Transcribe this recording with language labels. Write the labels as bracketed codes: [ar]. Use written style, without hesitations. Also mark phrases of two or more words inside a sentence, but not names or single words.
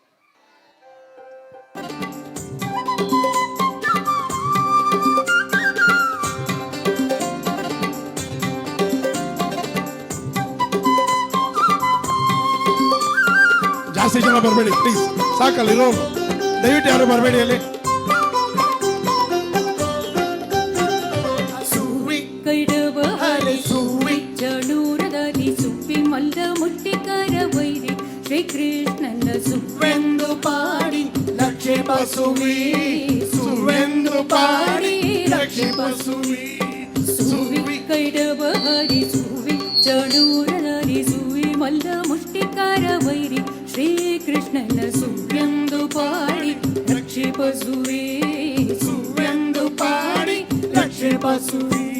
[kn] ಜಾಸ್ತಿ ಜನ ಬರಬೇಡಿ ಪ್ಲೀಸ್, ಸಾಕಲ್ಲಿರೋ ದಯವಿಟ್ಟು ಯಾರು ಬರಬೇಡಿ ಅಲ್ಲಿ. [tcy] ಚಣೂರದಲ್ಲಿ ಸುಪ್ಪಿ ಮಲ್ದ ಮುಟ್ಟಿಕರ ವೈರಿ ಶ್ರೀಕೃಷ್ಣನ ಸುವೆಂದು ಪಾಡಿ ಲಕ್ಷೆ ಬಸುವಿ ಸುವೆಂದು ಪಾಡಿ ಲಕ್ಷೆ ಬಸುವಿ ಸುವಿ ಕೈಡವ ಹರಿ ಸುವಿ ಚಣೂರದಲ್ಲಿ ಸುವಿ ಮಲ್ದ ಮುಟ್ಟಿಕರ ವೈರಿ ಶ್ರೀಕೃಷ್ಣನ ಸುವೆಂದು ಪಾಡಿ ಲಕ್ಷೆ ಬಸುವಿ ಸುವೆಂದು ಪಾಡಿ ಲಕ್ಷೆ ಬಸುವಿ.